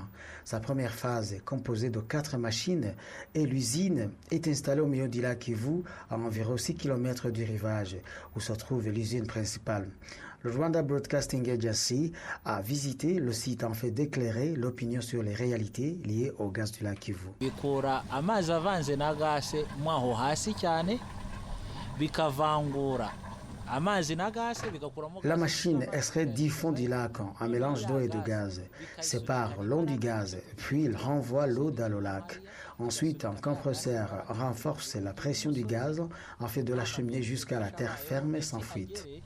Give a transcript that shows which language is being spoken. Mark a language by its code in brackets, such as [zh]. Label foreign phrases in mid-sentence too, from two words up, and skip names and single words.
[fr] Sa première phase est composée de 4 machines et l'usine est installée au milieu du lac Kivu, à environ 6 km du rivage, où se trouve l'usine principale. Le Rwanda Broadcasting Agency a visité le site en fait d'éclairer l'opinion sur les réalités liées au gaz du lac Kivu. [rw] Bikura amazi avanze na gase mwaho hasi cyane bikavangura. [fr] La machine extrait 10 fonds du lac en mélange d'eau et de gaz, sépare l'eau du gaz, puis il renvoie l'eau dans le lac. Ensuite, un compresseur renforce la pression du gaz en fait de l'acheminer jusqu'à la terre ferme sans fuite.